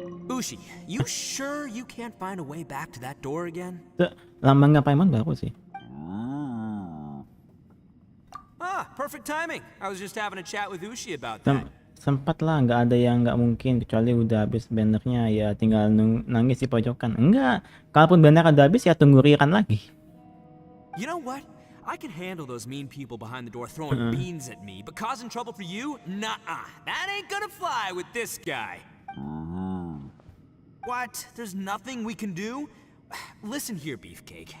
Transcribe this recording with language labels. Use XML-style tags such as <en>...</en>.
<en>Ushi, you sure you can't find a way back to that door again?</en> <id>Lambangnya Paimon baru sih.</id> <en>Perfect timing. I was just having a chat with Ushi about that.</en> <id>Sempat lah, nggak ada yang nggak mungkin kecuali udah habis bannernya ya tinggal nangis di pojokan. Enggak, kalaupun banner udah habis ya tunggu riran lagi.</id> <en>You know what? I can handle those mean people behind the door throwing beans at me, but causing trouble for you? Nuh-uh. That ain't gonna fly with this guy. What? There's nothing we can do? Listen here, Beefcake.</en>